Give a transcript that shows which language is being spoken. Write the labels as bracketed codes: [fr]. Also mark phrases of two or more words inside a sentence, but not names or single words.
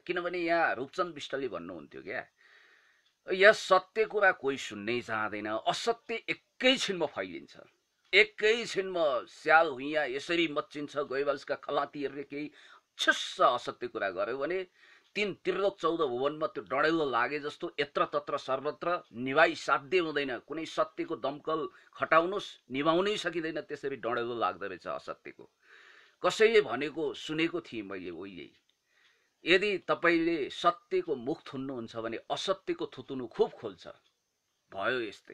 [ne] किनभने यहाँ रूपचन्द विष्टले भन्नुहुन्थ्यो क्या, यहाँ सत्य कुरा कोही सुन्नै चाहँदैन, असत्य एकैछिनमा फैलिन्छ, एकैछिनमा स्याल हुइया यसरी मच्चिन्छ। गोइबाल्सका खलातीहरूले केही छुस्स असत्य कुरा गर्यो भने 3 त्रिलोक 14 भुवनमा त्यो डढेलो लागे जस्तो यत्र तत्र सर्वत्र निभाइ साध्य हुँदैन। कुनै सत्यको दमकल खटाउनुस्, निभाउनै सकिँदैन, त्यसरी डढेलो लाग्दो रहेछ असत्यको। कसैले भनेको सुनेको थिएँ मैले उहिले, यदि तपाईँले सत्यको मुख थुन्नुहुन्छ भने असत्यको थुतुनु खुब खोल्छ। भयो यस्तै।